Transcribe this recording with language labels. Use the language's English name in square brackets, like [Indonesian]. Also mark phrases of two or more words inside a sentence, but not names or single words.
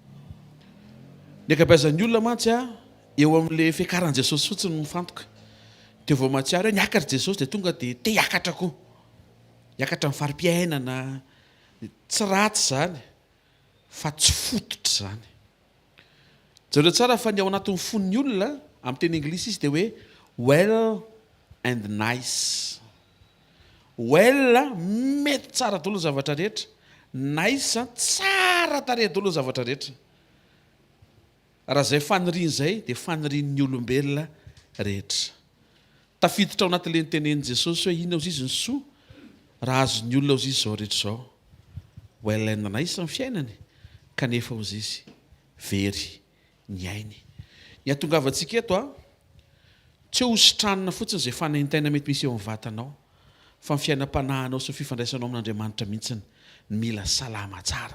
[Malagasy] Ny akabeazan'ny olona mantsy eo amin'le fiakaran'i Jesosy fotsiny mifantoka. Teo vao mahatsiaro hoe niakatra Jesosy dia tonga dia te hiakatra koa. Hiakatra amin'ny fari-piainana tsy ratsy zany fa tsy fototra zany. Zareo tsara fa ny ao anatin'ny fon'ny olona amin'ny teny anglisy izy dia hoe [English] well and nice. [Malagasy] Well mety tsara daholo ny zavatra rehetra, nice tsara tarehy daholo ny zavatra rehetra. Raha izay faniriany izay dia fanirian'ny olombelona rehetra. Tafiditra ao anatin'ilay nitenen'i Jesosy hoe ina ozy izy ny soa raha azon'ny olona ozy izy zao rehetra zao. [English] Well and nice [Malagasy] ny fiainany kanefa ozy izy very ny ainy. Ny atongavantsika eto tsy ho sitranina fotsiny izay fanaintaina mety misy eo amin'ny vatanao fa ny fiainam-panahinao sy ny fifandraisanao amin'Andriamanitra mihitsiny mila salama tsara.